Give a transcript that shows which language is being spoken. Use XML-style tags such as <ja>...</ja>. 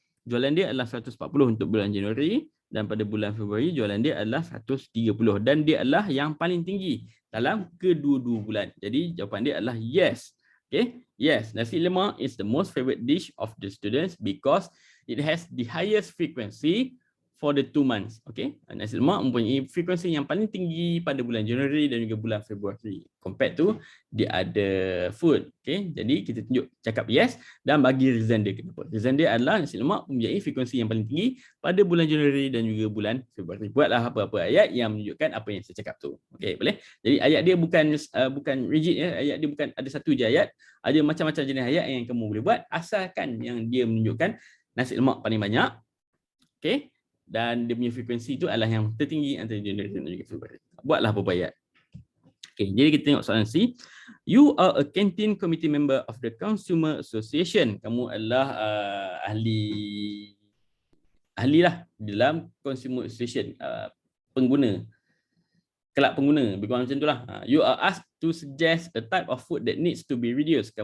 <ms>jualan dia adalah 140 untuk bulan Januari, dan pada bulan Februari jualan dia adalah 130, dan dia adalah yang paling tinggi dalam kedua-dua bulan. Jadi jawapan dia adalah yes.</ms> <en>Okay, yes, nasi lemak is the most favorite dish of the students because it has the highest frequency for the 2 months.</en> <ms>Okay, nasi lemak mempunyai frekuensi yang paling tinggi pada bulan Januari dan juga bulan Februari</ms> <en>compared to the other food.</en> <ms>Okay, jadi kita tunjuk cakap yes dan bagi reason dia kenapa. Reason dia adalah nasi lemak mempunyai frekuensi yang paling tinggi pada bulan Januari dan juga bulan Februari. Buatlah apa-apa ayat yang menunjukkan apa yang saya cakap tu. Okay, boleh? Jadi ayat dia bukan rigid ya. Ayat dia bukan ada satu je ayat. Ada macam-macam jenis ayat yang kamu boleh buat asalkan yang dia menunjukkan nasi lemak paling banyak. Okay, dan dia punya frekuensi itu adalah yang tertinggi antara Januari dan juga Februari. Buatlah beberapa ayat. Okay, jadi kita tengok soalan C.</ms> <en>You are a canteen committee member of the Consumer Association.</en> <ms>Kamu adalah ahli lah dalam Consumer Association, pengguna, kelab pengguna, lebih kurang macam itulah.</ms> <en>You are asked to suggest a type of food that needs to be reduced.</en>